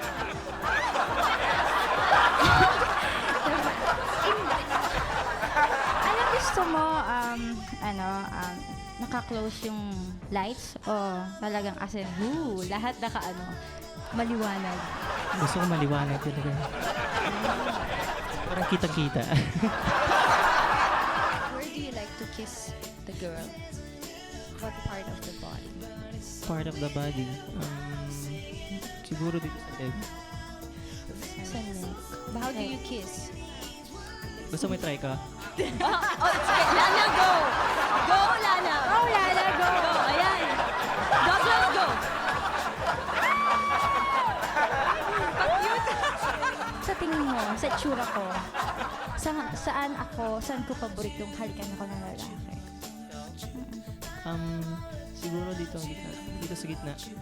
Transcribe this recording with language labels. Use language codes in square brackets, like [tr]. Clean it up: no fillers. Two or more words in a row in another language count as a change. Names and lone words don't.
[tl] Alam, gusto mo, naka-close yung lights o talagang [en] as in, [tl] lahat maliwanag. Gusto ko maliwanag talaga. Parang kita-kita. [en] Where do you like to kiss the girl? What part of the body? Part of the body. [tl] Siguro dito sa leg. [en] Sa neck. How do you kiss? [tl] Gusto mo i-try ka? Oh, sige. Lana, go! Go, Lana! Oh, Lala, go! Go, ayan! Douglas, go! Sa tingin mo, sa itsura ko, saan ko paboritong halikan ako ng lalaki? Siguro dito sa gitna.